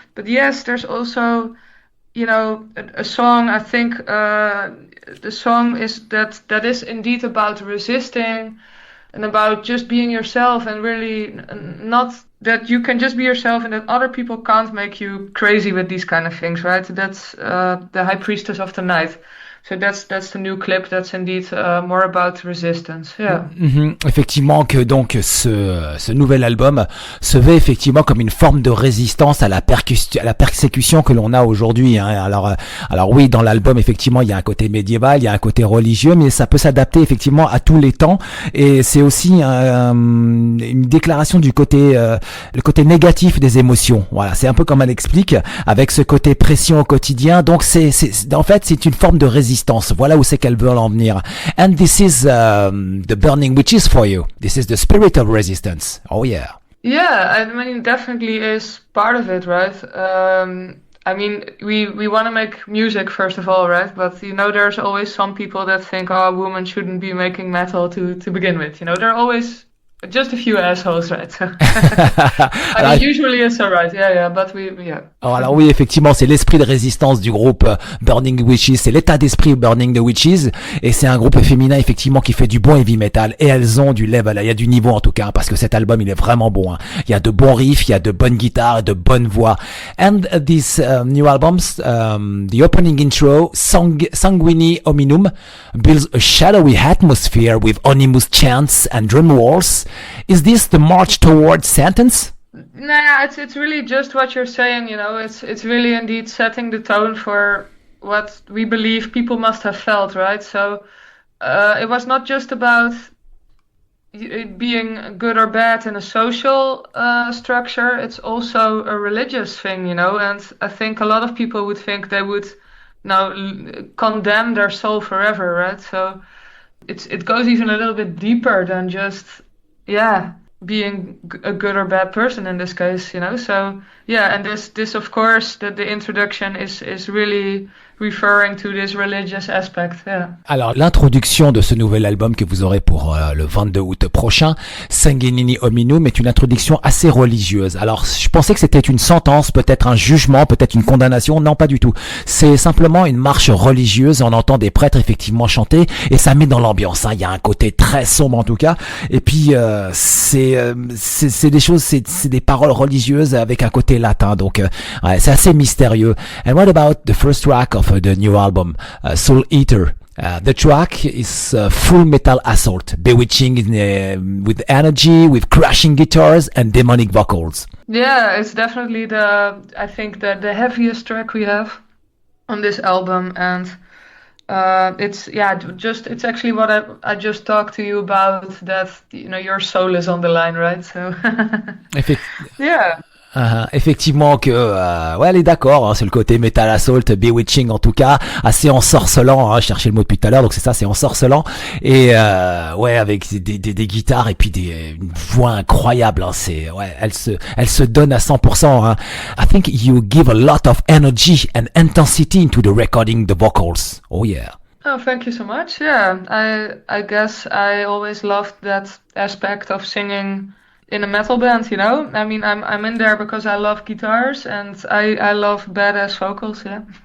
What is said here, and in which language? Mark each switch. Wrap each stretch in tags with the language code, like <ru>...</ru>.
<en>But yes, there's also, a song, I think the song is that is indeed about resisting and about just being yourself, and really not that you can just be yourself and that other people can't make you crazy with these kind of things, right? That's the High Priestess of the Night. So that's the new clip. That's indeed more about resistance. Yeah.</en> <fr>Effectivement que donc ce nouvel album se veut effectivement comme une forme de résistance à la persécution que l'on a aujourd'hui. Hein. Alors oui, dans l'album effectivement il y a un côté médiéval, il y a un côté religieux, mais ça peut s'adapter effectivement à tous les temps. Et c'est aussi une déclaration du côté le côté négatif des émotions. Voilà, c'est un peu comme elle explique, avec ce côté pression au quotidien. Donc en fait c'est une forme de résistance. Voilà où c'est qu'elle veut en venir.</fr> <en>And this is the Burning Witches for you. This is the spirit of resistance. Oh yeah. Yeah, I mean, definitely is part of it, right? I mean, we want to make music first of all, right? But there's always some people that think, oh, a woman shouldn't be making metal to begin with. There are always just a few assholes, right? I mean, usually it's alright, but yeah.</en> <fr>Alors oui, effectivement, c'est l'esprit de résistance du groupe Burning Witches, c'est l'état d'esprit Burning the Witches, et c'est un groupe féminin effectivement qui fait du bon heavy metal, et elles ont du level, il y a du niveau en tout cas, parce que cet album il est vraiment bon. Hein. Il y a de bons riffs, il y a de bonnes guitares, et de bonnes voix.</fr> <en>And these new albums, the opening intro, Sanguini Hominum, builds a shadowy atmosphere with ominous chants and drum rolls. Is this the march towards sentence? Nah, it's really just what you're saying, it's really indeed setting the tone for what we believe people must have felt, right? So it was not just about it being good or bad in a social structure, it's also a religious thing, and I think a lot of people would think they would now condemn their soul forever, right? So it goes even a little bit deeper than just being a good or bad person in this case, So and this of course that the introduction is really referring to this religious aspect.</en> <fr>Alors l'introduction de ce nouvel album que vous aurez pour le 22 août prochain, Sanguini Hominum, est une introduction assez religieuse. Alors je pensais que c'était une sentence, peut-être un jugement, peut-être une condamnation. Non, pas du tout. C'est simplement une marche religieuse. On entend des prêtres effectivement chanter et ça met dans l'ambiance. Hein. Il y a un côté très sombre en tout cas. Et puis c'est des choses, c'est des paroles religieuses avec un côté latin. Donc c'est assez mystérieux.</fr> <en>And what about the first track of the new album, Soul Eater? The track is full metal assault, bewitching with energy, with crashing guitars and demonic vocals. Yeah, it's definitely I think the heaviest track we have on this album, and it's actually what I just talked to you about, that your soul is on the line, right? So yeah.</en> <fr>Effectivement que ouais, elle est d'accord, hein, c'est le côté metal assault, bewitching en tout cas, assez ensorcelant, hein, je cherchais le mot depuis tout à l'heure, donc c'est ça, c'est ensorcelant, et ouais, avec des guitares et puis une voix incroyable, hein, elle se donne à 100%, hein.</fr> <en>I think you give a lot of energy and intensity into the recording the vocals. Oh yeah. Oh, thank you so much. Yeah, I guess I always loved that aspect of singing in a metal band, I mean, I'm in there because I love guitars and I love badass vocals, yeah.</en>